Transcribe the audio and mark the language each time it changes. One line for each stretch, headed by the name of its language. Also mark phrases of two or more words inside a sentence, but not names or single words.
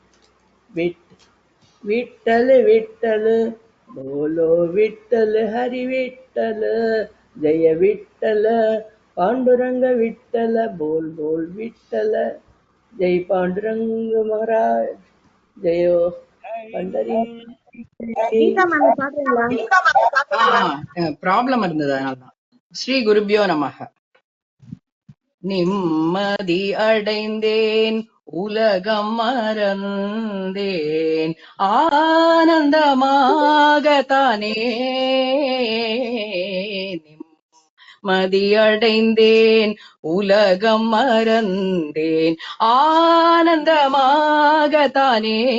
Marathi: विठ्ठल विठ्ठल बोलो विठ्ठल, हरी विठ्ठल, जय विठ्ठल. पांडुरंग विठ्ठल, बोल बोल विठ्ठल, जय पांडुरंग महाराज, जय पंढरी.
Tamil: கீதா மாமி பாடுறீங்களா? ப்ராப்ளம் இருந்தது, அதனால்தான்.
Sanskrit: श्री गुरुभ्यो नमः.
Tamil: நிம்மதி அடைந்தேன் உலகம் மறந்தேன், ஆனந்தமாகத்தானே மதியடைந்தேன் உலகம் மறந்தேன், ஆனந்தமாகத்தானே.